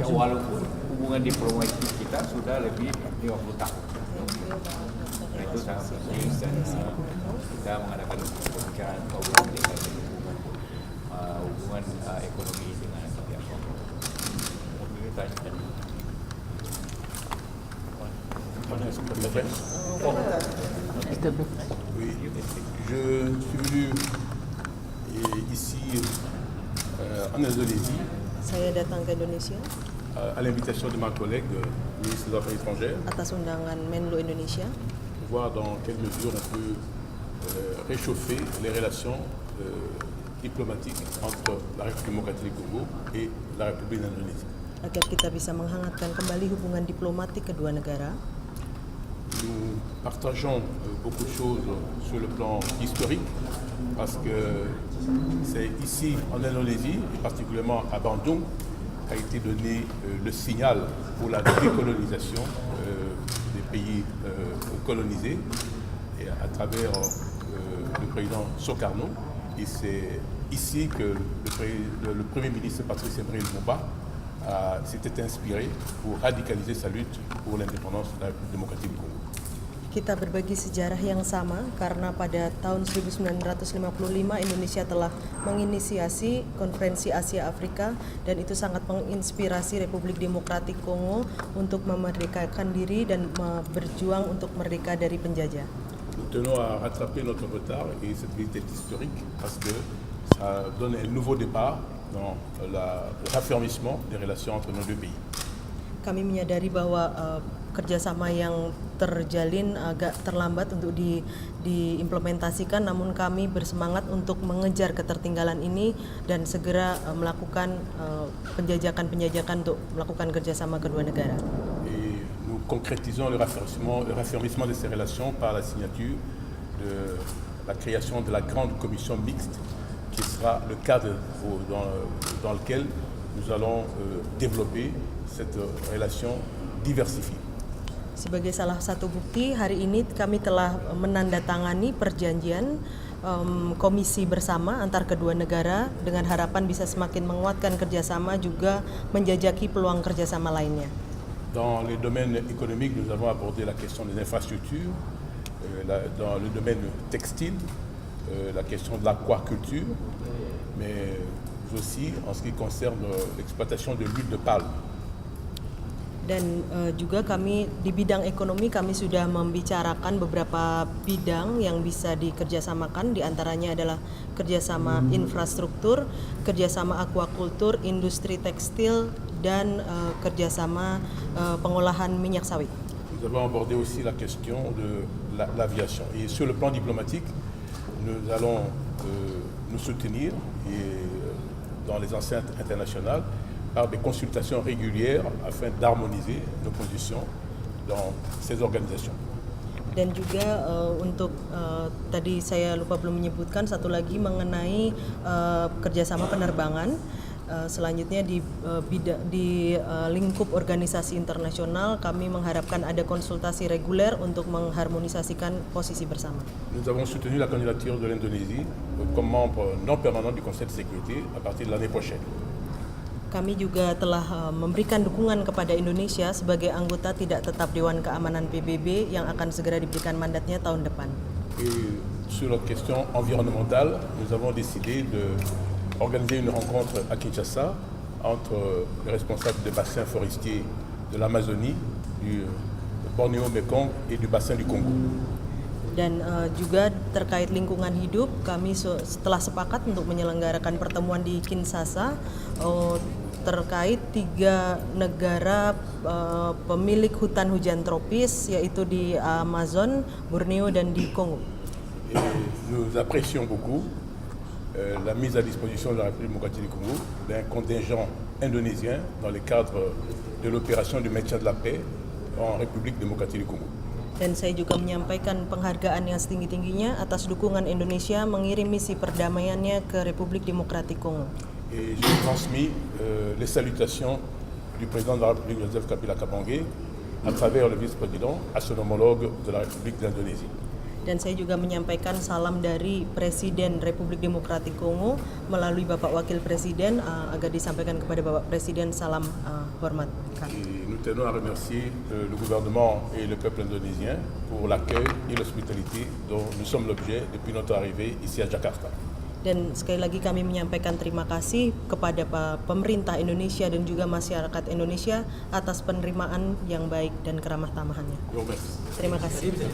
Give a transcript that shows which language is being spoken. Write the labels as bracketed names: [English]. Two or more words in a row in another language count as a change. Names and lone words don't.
[Indonesian] Walaupun hubungan diplomasi kita sudah lebih 50 tahun. Nah, itu sangat penting dan kita mengadakan pembicaraan dengan hubungan ekonomi dengan Tiongkok. Mungkin tanya [French] Oui, je suis venu ici en Indonésie. [Indonesian] Saya datang ke Indonesia [French] À l'invitation de ma collègue, ministre des Affaires étrangères, [Indonesian] atas undangan Menlu Indonesia, [French] pour voir dans quelle mesure on peut réchauffer les relations diplomatiques entre la République démocratique du Congo et la République d'Indonésie. [Indonesian] agar kita bisa menghangatkan kembali hubungan diplomatik kedua negara. [French] Nous partageons beaucoup de choses sur le plan historique parce que c'est ici en Indonésie et particulièrement à Bandung qu'a été donné le signal pour la décolonisation des pays colonisés et à travers le président Sukarno. Et c'est ici que le Premier ministre Patrice Emery Lumumba s'était inspiré pour radicaliser sa lutte pour l'indépendance de la République démocratique du Congo. [Indonesian] Kita berbagi sejarah yang sama karena pada tahun 1955 Indonesia telah menginisiasi Konferensi Asia Afrika dan itu sangat menginspirasi Republik Demokratik Kongo untuk memerdekakan diri dan berjuang untuk merdeka dari penjajah. [French] Nous tenons à rattraper notre retard et cette visite est historique parce que ça donne un nouveau départ dans le raffermissement des relations entre nos deux pays. [Indonesian] Kami menyadari bahwa kerjasama yang terjalin agak terlambat untuk diimplementasikan, namun kami bersemangat untuk mengejar ketertinggalan ini dan segera melakukan penjajakan untuk melakukan kerjasama kedua negara. [French] Et nous concrétisons le raffermissement de ces relations par la signature de la création de la grande commission mixte qui sera le cadre dans lequel nous allons développer cette relation diversifiée. [Indonesian] Sebagai salah satu bukti, hari ini kami telah menandatangani perjanjian komisi bersama antar kedua negara dengan harapan bisa semakin menguatkan kerjasama juga menjajaki peluang kerjasama lainnya. [French] Dans les domaines économiques, nous avons abordé la question des infrastructures, dans le domaine textile, la question de l'aquaculture, mais aussi en ce qui concerne l'exploitation de l'huile de palme. [Indonesian] Dan juga kami di bidang ekonomi kami sudah membicarakan beberapa bidang yang bisa dikerjasamakan, diantaranya adalah kerjasama infrastruktur, kerjasama aquakultur, industri tekstil, dan kerjasama pengolahan minyak sawit. [French] Nous avons abordé aussi la question de l'aviation. Et sur le plan diplomatique, nous allons nous soutenir dans les enceintes internationales par des consultations régulières afin d'harmoniser nos positions dans ces organisations. [Indonesian] Dan juga untuk tadi saya lupa belum menyebutkan satu lagi mengenai kerjasama penerbangan. Selanjutnya di lingkup organisasi internasional kami mengharapkan ada konsultasi reguler untuk mengharmonisasikan posisi bersama. [French] Nous avons soutenu la candidature de l'Indonésie comme membre non permanent du Conseil de sécurité à partir de l'année prochaine. [Indonesian] Kami juga telah memberikan dukungan kepada Indonesia sebagai anggota tidak tetap Dewan Keamanan PBB yang akan segera diberikan mandatnya tahun depan. [French] Et sur la question environnementale, nous avons décidé d'organiser une rencontre à Kinshasa entre les responsables des bassins forestiers de l'Amazonie, du Bornéo-Mekong et du bassin du Congo. [Indonesian] Dan juga terkait lingkungan hidup, kami setelah sepakat untuk menyelenggarakan pertemuan di Kinshasa terkait 3 negara pemilik hutan hujan tropis, yaitu di Amazon, Borneo, dan di Kongo. [French] Et nous apprécions beaucoup la mise à disposition de la République démocratique du Congo d'un contingent indonésien dans le cadre de l'opération du maintien de la paix en République démocratique du Congo. [Indonesian] Dan saya juga menyampaikan penghargaan yang setinggi-tingginya atas dukungan Indonesia mengirim misi perdamaiannya ke Republik Demokratik Kongo. [French] Et j'ai transmis les salutations du président de la République, Joseph Kabila Kabange, à travers le vice-président, à son homologue de la République d'Indonésie. [Indonesian] Dan saya juga menyampaikan salam dari Presiden Republik Demokratik Kongo melalui Bapak Wakil Presiden agar disampaikan kepada Bapak Presiden salam hormat. [French] Et nous tenons à remercier le gouvernement et le peuple indonésien pour l'accueil et l'hospitalité dont nous sommes l'objet depuis notre arrivée ici à Jakarta. [Indonesian] Dan sekali lagi kami menyampaikan terima kasih kepada pemerintah Indonesia dan juga masyarakat Indonesia atas penerimaan yang baik dan keramah tamahannya. [French] Je vous remercie. [Indonesian] Terima kasih.